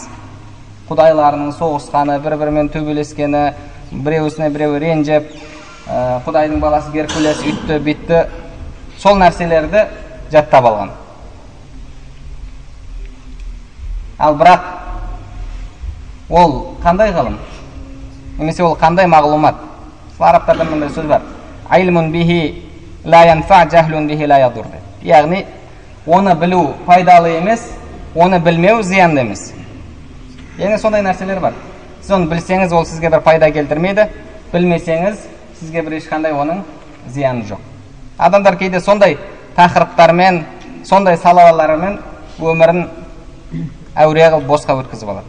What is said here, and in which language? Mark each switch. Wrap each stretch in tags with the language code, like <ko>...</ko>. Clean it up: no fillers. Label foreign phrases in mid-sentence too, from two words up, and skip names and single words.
<kk>Құдайларының соғысқаны, бір-бірімен төбелескені, біреуісіне біреуі ренжіп, құдайдың баласы Геркулес үйтті, битті. Сол нәрселерді жаттап алған. Ал бірақ ол қандай ғылым? Немесе ол қандай мағлұмат? Арабтарда мындай сөз бар.</kk> <ar>علم به لا ينفع، جهل به لا يضر.</ar> <kk>Яғни оны білу пайдалы емес, оны білмеу зиянды емес. Яғни сондай нәрселер бар. Сіз оны білсеңіз, ол сізге бір пайда келтірмейді, білмесеңіз, сізге бір ешқандай оның зияны жоқ. Адамдар кейде сондай тақырыптармен, сондай салалармен өмірін әуре қылып босқа өткізіп алады.</kk>